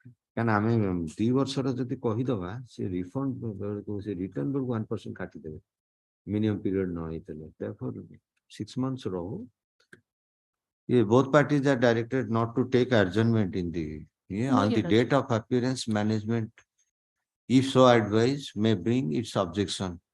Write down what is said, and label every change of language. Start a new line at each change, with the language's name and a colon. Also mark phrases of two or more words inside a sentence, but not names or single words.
Odia: କାରଣ ଆମେ 2 ବର୍ଷର ଯଦି କହିଦବା ସେ ରିଫଣ୍ଡ ସେ ରିଟର୍ନ ବେଳକୁ 1% କାଟିଦେବେ ମିନିମମ୍ ପିରିୟଡ ନ ହେଇଥିଲେ
English: therefore 6 months ରହୁ both parties are directed not to take adjournment in the on the date of appearance management if so advised may bring its objection